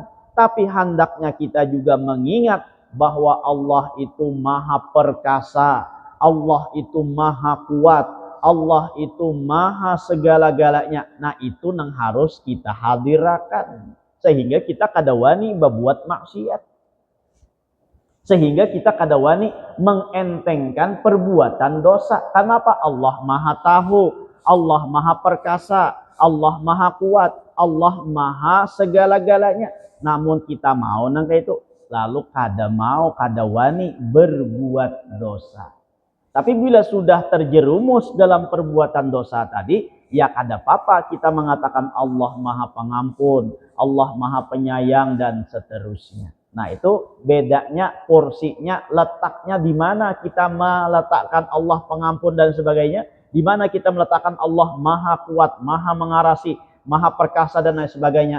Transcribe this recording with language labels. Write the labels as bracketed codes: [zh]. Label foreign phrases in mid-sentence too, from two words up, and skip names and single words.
[id] Tapi hendaknya kita juga mengingat bahwa Allah itu Maha Perkasa, Allah itu Maha Kuat, Allah itu Maha segala-galanya. Nah, itu yang harus kita hadirkan, sehingga kita [bjn] kada wani [id] berbuat maksiat, sehingga kita [bjn] kada wani [id] mengentengkan perbuatan dosa. Kenapa? Allah Maha Tahu, Allah Maha Perkasa, Allah Maha Kuat, Allah Maha segala-galanya. Namun kita mau nang kayak itu, lalu [bjn] kada mau, kada wani [id] berbuat dosa. Tapi bila sudah terjerumus dalam perbuatan dosa tadi, ya [bjn] kada apa-apa [id] kita mengatakan Allah Maha Pengampun, Allah Maha Penyayang, dan seterusnya. Nah, itu bedanya, porsinya, letaknya di mana kita meletakkan Allah Pengampun dan sebagainya, di mana kita meletakkan Allah Maha Kuat, Maha Mengarasi, Maha Perkasa, dan lain sebagainya.